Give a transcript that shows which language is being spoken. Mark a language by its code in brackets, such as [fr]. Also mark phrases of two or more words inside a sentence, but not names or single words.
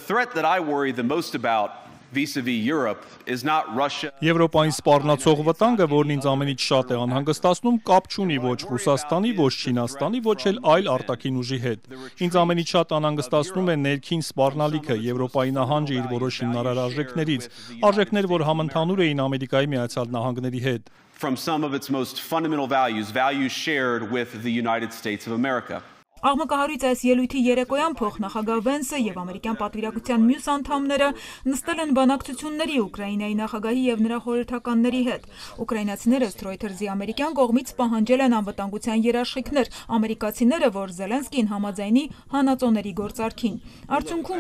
[hy] Եվրոպային սպառնացող վտանգը, որն ինձ ամենից շատ է անհանգստացնում, կապ չունի ոչ Ռուսաստանի, ոչ Չինաստանի, ոչ էլ այլ արտաքին ուժի հետ։ Ինձ ամենից շատ անհանգստացնում է ներքին սպառնալիքը, Եվրոպայի նահանջը իր որոշ հիմնարար արժեքներից, արժեքներ, որ համընդհանուր էին Ամերիկայի Միացյալ Նահանգների հետ։ [en] From some of its most fundamental values shared with the United States of America. [hy] Աղմկահարույց այս ելույթի երեկոյան փոխնախագահ Վենսը եւ ամերիկյան պատվիրակության մյուս անդամները նստել են բանակցությունների Ուկրաինայի նախագահի եւ նրա խորհրդականների հետ։ Ուկրաինացիները Reuters-ի ամերիկյան կողմից պահանջել են անվտանգության երաշխիքներ, ամերիկացիները, որ Զելենսկին համաձայնի հանածոների գործարքին։ Արդյունքում